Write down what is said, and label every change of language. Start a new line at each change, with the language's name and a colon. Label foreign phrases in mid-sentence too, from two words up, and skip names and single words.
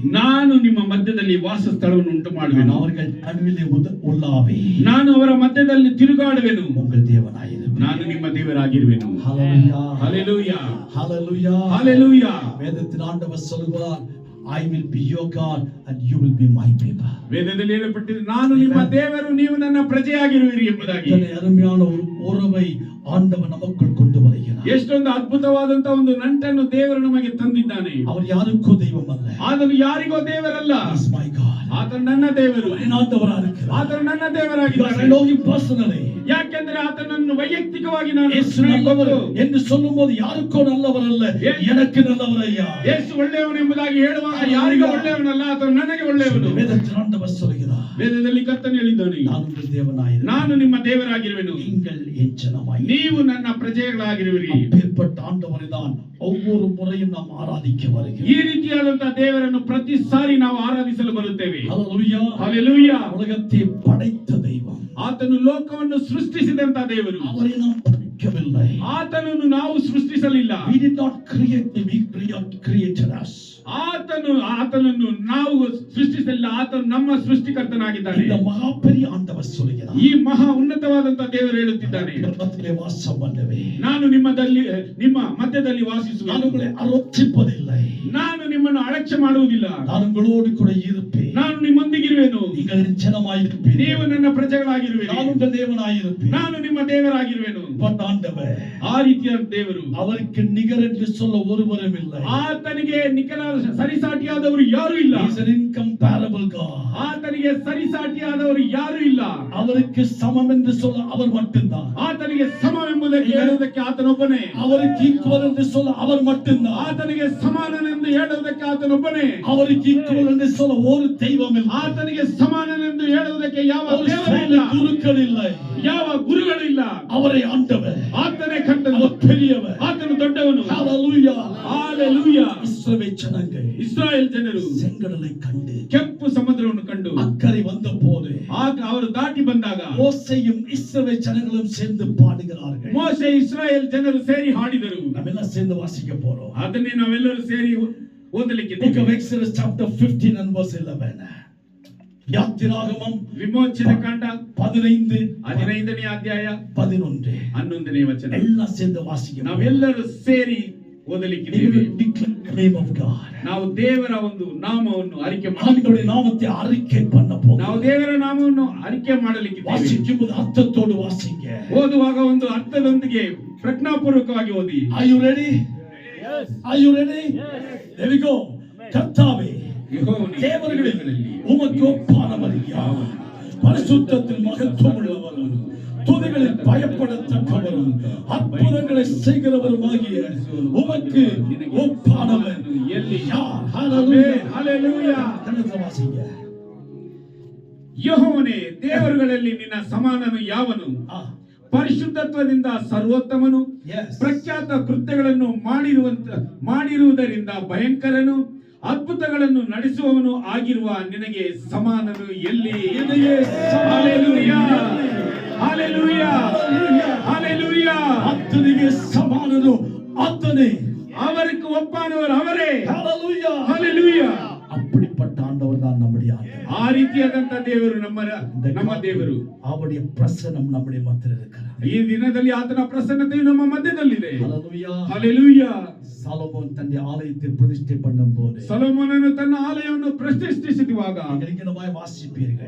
Kannada: ನಾನು ನಿಮ್ಮ ಮಧ್ಯದಲ್ಲಿ ವಾಸಸ್ಥಳವನ್ನು ಉಂಟು ಮಾಡುವೆನು.
Tamil: அவர்கள் நடுவிலே உலாவி
Kannada: ನಾನು ಅವರ ಮಧ್ಯದಲ್ಲಿ ತಿರುಗಾಡುವೆನು.
Tamil: உங்கள் தேவனாயிருப்பேன்.
Kannada: ನಾನು ನಿಮ್ಮ ದೇವರಾಗಿರುವೆನು.
Tamil: ஹல்லேலூயா.
Kannada: ಹಲ್ಲೆಲೂಯಾ.
Tamil: ஹல்லேலூயா.
Kannada: ಹಲ್ಲೆಲೂಯಾ.
Tamil: வேதத்தின் ஆண்டவர் சொல்கிறார்,
English: I will be your God and you will be my people.
Kannada: ವೇದದಲ್ಲಿ ಹೇಳಲ್ಪಟ್ಟಿದೆ, ನಾನು ನಿಮ್ಮ ದೇವರು, ನೀವು ನನ್ನ ಪ್ರಜೆಯಾಗಿರುವಿರಿ ಎಂಬುದಾಗಿ.
Tamil: அருமையான ஒரு உறவை ஆண்டவர் நமக்குள் கொண்டு வருகிறார்.
Kannada: ಎಷ್ಟೊಂದು ಅದ್ಭುತವಾದಂತ ಒಂದು ನಂಟನ್ನು ದೇವರು ನಮಗೆ ತಂದಿದ್ದಾನೆ.
Tamil: அவர் யாருக்கோ தெய்வம் அல்ல,
Kannada: ಆತನು ಯಾರಿಗೋ ದೇವರಲ್ಲ,
English: He is my God.
Kannada: ಆತನು ನನ್ನ ದೇವರು,
Tamil: ஆண்டவராக இருக்கிறார்.
Kannada: ಆತನು ನನ್ನ
English: Because
Kannada: ದೇವರಾಗಿದ್ದಾನೆ.
English: I know him personally.
Kannada: ಯಾಕೆಂದ್ರೆ ಆತನನ್ನು ವೈಯಕ್ತಿಕವಾಗಿ ನಾನು
Tamil: ಯೇಸು நல்லவர் என்று சொல்லும்போது யாருக்கோ நல்லவர் அல்ல, எனக்கு நல்லவர் ஐயா.
Kannada: ಯೇಸು ಒಳ್ಳೆಯವನು ಎಂಬುದಾಗಿ ಹೇಳುವಾಗ ಯಾರಿಗೂ ಒಳ್ಳೆಯವನಲ್ಲ, ಆತನು ನನಗೆ ಒಳ್ಳೆಯವನು.
Tamil: வேதத்தின் ஆண்டவர் சொல்கிறார்,
Kannada: ವೇದದಲ್ಲಿ ಕರ್ತನು ಹೇಳಿದ್ದಾನೆ,
Tamil: நான் உங்கள் தேவனாயிருப்பேன்.
Kannada: ನಾನು ನಿಮ್ಮ ದೇವರಾಗಿರುವೆನು,
Tamil: நீங்கள் என் ஜனமாயிருப்பீர்கள்.
Kannada: ನೀವು ನನ್ನ ಪ್ರಜೆಗಳಾಗಿರುವಿರಿ.
Tamil: அப்பேற்பட்ட ஆண்டவரை தான் ஒவ்வொரு முறையும் நாம் ஆராதிக்க வருகிறோம்.
Kannada: ಈ ರೀತಿಯಾದಂತಹ ದೇವರನ್ನು ಪ್ರತಿ ಸಾರಿ ನಾವು ಆರಾಧಿಸಲು ಬರುತ್ತೇವೆ.
Tamil: ஹல்லேலூயா.
Kannada: ಹಲ್ಲೆಲೂಯಾ.
Tamil: உலகத்தை படைத்த தெய்வம்,
Kannada: ಆತನು ಲೋಕವನ್ನು ಸೃಷ್ಟಿಸಿದಂತ ದೇವರು,
Tamil: அவரை நாம் படைக்கவில்லை.
Kannada: ಆತನನ್ನು ನಾವು ಸೃಷ್ಟಿಸಲಿಲ್ಲ.
English: We did not create him, he created us.
Kannada: ಆತನನ್ನು ನಾವು ಸೃಷ್ಟಿಸಲಿಲ್ಲ, ಆತನು ನಮ್ಮ ಸೃಷ್ಟಿಕರ್ತನಾಗಿದ್ದಾನೆ.
Tamil: இந்த மகா பெரிய ஆண்டவர் சொல்கிறார்,
Kannada: ಈ ಮಹಾ ಉನ್ನತವಾದಂತ ದೇವರು ಹೇಳುತ್ತಿದ್ದಾನೆ,
Tamil: மத்தியிலே வாசம் பண்ணவே,
Kannada: ನಾನು ನಿಮ್ಮ ಮಧ್ಯದಲ್ಲಿ ವಾಸಿಸುವೆ,
Tamil: நான் உங்களை அரோசிப்பதில்லை,
Kannada: ನಾನು ನಿಮ್ಮನ್ನು ಅಲಕ್ಷ್ಯ ಮಾಡುವುದಿಲ್ಲ,
Tamil: நான் உங்களோடு கூட இருப்பேன்,
Kannada: ನಾನು ನಿಮ್ಮೊಂದಿಗಿರುವೆನು,
Tamil: நீங்கள் என் ஜனமாயிருப்பீர்கள்,
Kannada: ನೀವು ನನ್ನ ಪ್ರಜೆಗಳಾಗಿರುವಿರಿ,
Tamil: நான் உங்கள் தேவனாயிருப்பேன்.
Kannada: ನಾನು ನಿಮ್ಮ ದೇವರಾಗಿರುವೆನು.
Tamil: ஆண்டவர்
Kannada: ಆ ರೀತಿಯ ದೇವರು,
Tamil: அவருக்கு நிகர் என்று சொல்ல ஒருவரும் இல்லை.
Kannada: ಆತನಿಗೆ ಸರಿಸಾಟಿಯಾದವರು ಯಾರು ಇಲ್ಲ.
English: He is an incomparable God.
Kannada: ಆತನಿಗೆ ಸರಿಸಾಟಿಯಾದವರು ಯಾರು ಇಲ್ಲ.
Tamil: அவருக்கு சமம் என்று சொல்ல அவர் மட்டும்தான்.
Kannada: ಆತನಿಗೆ ಸಮವೆಂಬುದಕ್ಕೆ ಹೇಳುವುದಕ್ಕೆ ಆತನೊಬ್ಬನೇ.
Tamil: அவருக்கு ஈக்குவல் என்று சொல்ல அவர் மட்டும்தான்.
Kannada: ಆತನಿಗೆ ಸಮಾನನೆಂದು ಹೇಳುವುದಕ್ಕೆ ಆತನೊಬ್ಬನೇ.
Tamil: அவருக்கு ஈக்குவல் என்று சொல்ல ஒரு தெய்வம் இல்லை.
Kannada: ಆತನಿಗೆ ಸಮಾನನೆಂದು ಹೇಳುವುದಕ್ಕೆ ಯಾವ ದೇವರಿಲ್ಲ,
Tamil: குருக்கள் இல்லை,
Kannada: ಯಾವ ಗುರುಗಳಿಲ್ಲ.
Tamil: அவரை ஆண்டவர்,
Kannada: ಆತನೇ ಕರ್ತನು,
Tamil: அவர் பெரியவர்,
Kannada: ಆತನು ದೊಡ್ಡವನು.
Tamil: ஹalleluya. ஹalleluya. இஸ்ரவேல் ஜனங்கள்,
Kannada: ಇಸ್ರಾಯೇಲ್ ಜನರು
Tamil: செங்கடலை கண்டு,
Kannada: ಕೆಂಪು ಸಮುದ್ರವನ್ನು ಕಂಡು
Tamil: அக்கறை வந்த போது,
Kannada: ಆಗ ಅವರು ದಾಟಿ ಬಂದಾಗ
Tamil: மோசேயும் இஸ்ரவேல் ஜனங்களும் சேர்ந்து பாடுகிறார்கள்.
Kannada: ಮೋಶೆ ಇಸ್ರಾಯೇಲ್ ಜನರು ಸೇರಿ ಹಾಡಿದರು.
Tamil: நாமெல்லாம் சேர்ந்து வாசிக்க போறோம்.
Kannada: ಅದನ್ನೇ ನಾವೆಲ್ಲರೂ ಸೇರಿ ಓದಲಿಕ್ಕೆ
English: Book of Exodus chapter 15 and verse 11.
Tamil: யாத்திராகமம்
Kannada: ವಿಮೋಚನೆ ಕಾಂಡ 15ನೇ ಅಧ್ಯಾಯ 11ನೇ ವಚನ.
Tamil: எல்லாம் சேர்ந்து வாசிக்க.
Kannada: ನಾವೆಲ್ಲರೂ ಸೇರಿ ಓದಲಿಕ್ಕಿದ್ದೇವೆ.
English: name of God.
Kannada: ನಾವು ದೇವರ ಒಂದು ನಾಮವನ್ನು ಅರಿಕೆ
Tamil: ஆண்டவருடைய நாமத்தை அறிக்கை பண்ண போகிறோம்.
Kannada: ನಾವು ದೇವರ ನಾಮವನ್ನು ಅರಿಕೆ ಮಾಡಲಿಕ್ಕಿದ್ದೇವೆ.
Tamil: வாசிக்கும்போது அர்த்தத்தோடு வாசிங்க.
Kannada: ಓದುವಾಗ ಒಂದು ಅರ್ಥದೊಂದಿಗೆ ಪ್ರಜ್ಞಾಪೂರ್ವಕವಾಗಿ ಓದಿ.
English: Are you ready? Yes. Are you ready? Yes. There we go.
Tamil: கர்த்தாவே, தேவர்களில் உமக்கு ஒப்பானவர் யார்? பரிசுத்தத்தில் மகத்துவமுள்ளவரும், துதிகளில் பயப்படத்தக்கவரும், அற்புதங்களை செய்கிறவருமாகிய உமக்கு ஒப்பானவர் யார்? ஹalleluya. ஹalleluya. வாசிங்க.
Kannada: ಯೆಹೋವನೇ, ದೇವರುಗಳಲ್ಲಿ ನಿನ್ನ ಸಮಾನನು ಯಾವನು? ಪರಿಶುದ್ಧತ್ವದಿಂದ ಸರ್ವೋತ್ತಮನು, ಪ್ರಖ್ಯಾತ ಕೃತ್ಯಗಳನ್ನು ಮಾಡಿರುವುದರಿಂದ ಭಯಂಕರನು, ಅದ್ಭುತಗಳನ್ನು ನಡೆಸುವವನು ಆಗಿರುವ ನಿನಗೆ ಸಮಾನನು ಎಲ್ಲಿ? ಹಲ್ಲೆಲೂಯಾ, ಹಲ್ಲೆಲೂಯಾ, ಹಲ್ಲೆಲೂಯಾ. ಆತನಿಗೆ ಸಮಾನನು ಆತನೇ.
Tamil: அவருக்கு ஒப்பானவர் அவரே. Hallelujah. Hallelujah. அப்படிப்பட்ட ஆண்டவர் தான் நம்முடைய ஆண்டவர்.
Kannada: ಆ ರೀತಿಯಾದಂತ ದೇವರು ನಮ್ಮ ದೇವರು.
Tamil: அவருடைய பிரசன்னம் நம்முடைய மத்தியில் இருக்கிறார்.
Kannada: ಈ ದಿನದಲ್ಲಿ ಆತನ ಪ್ರಸನ್ನತೆಯು ನಮ್ಮ ಮಧ್ಯದಲ್ಲಿದೆ.
Tamil: Hallelujah. Hallelujah. சாலமோன் தன்னுடைய ஆலயத்தை பிரதிஷ்டை பண்ணும்போது
Kannada: ಸೊಲೊಮೋನನು ತನ್ನ ಆಲಯವನ್ನು ಪ್ರತಿಷ್ಠಿಸುವಾಗ
Tamil: நீங்கள் வாசிப்பீர்கள்,